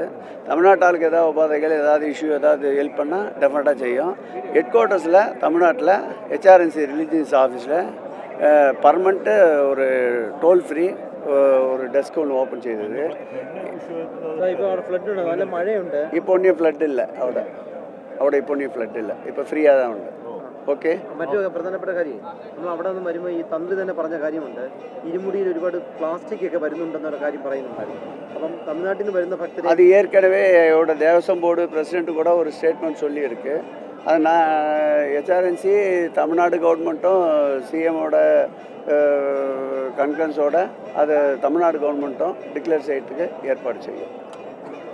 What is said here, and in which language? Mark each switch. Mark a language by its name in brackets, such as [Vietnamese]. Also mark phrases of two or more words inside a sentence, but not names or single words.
[Tamil] தமிழ்நாட்டு ஆளுக்கு ஏதாவது உபாதைகள் ஏதாவது இஷ்யூ ஏதாவது ஹெல்ப் பண்ணால் டெஃபினட்டாக செய்யும். [English] headquarters-il [Tamil] தமிழ்நாட்டில் ஹெச்ஆர்என்சி ரிலீஜியஸ் ஆஃபீஸில் பர்மனெண்ட்டு ஒரு [English] toll free [Tamil] ஒரு டெஸ்க் ஒன்று ஓப்பன் செய்தது. இப்போ ஒன்றும் ஃப்ளட் இல்லை. [Malayalam] അവിടെ ഇപ്പോൾ ഒന്നും ഫ്ലഡ് ഇല്ല. ഇപ്പോൾ ഫ്രീ ആയതാണ് ഉണ്ട്. ഓക്കെ. മറ്റൊരു പ്രധാനപ്പെട്ട കാര്യം, നമ്മൾ അവിടെ നിന്ന് വരുമ്പോൾ ഈ തന്ത്രി തന്നെ പറഞ്ഞ കാര്യമുണ്ട്, ഇരുമുടിയിൽ ഒരുപാട് പ്ലാസ്റ്റിക് ഒക്കെ വരുന്നുണ്ടെന്നൊരു കാര്യം പറയുന്നുണ്ടായിരുന്നു. അപ്പം തമിഴ്നാട്ടിൽ നിന്ന് വരുന്ന ഭക്തർ [Tamil] அது ஏற்கனவே இதோட தேவசம் போர்டு பிரசிடென்ட் கூட ஒரு ஸ்டேட்மெண்ட் சொல்லியிருக்கு. அது நான் ஹெச்ஆர்என்சி [English] Tamil Nadu governmentum [Tamil] சிஎம்மோட கன்கரன்ஸோட அது [English] Tamil Nadu governmentum [Tamil] டிக்ளேர் செய்யறதுக்கு ஏற்பாடு செய்யும்.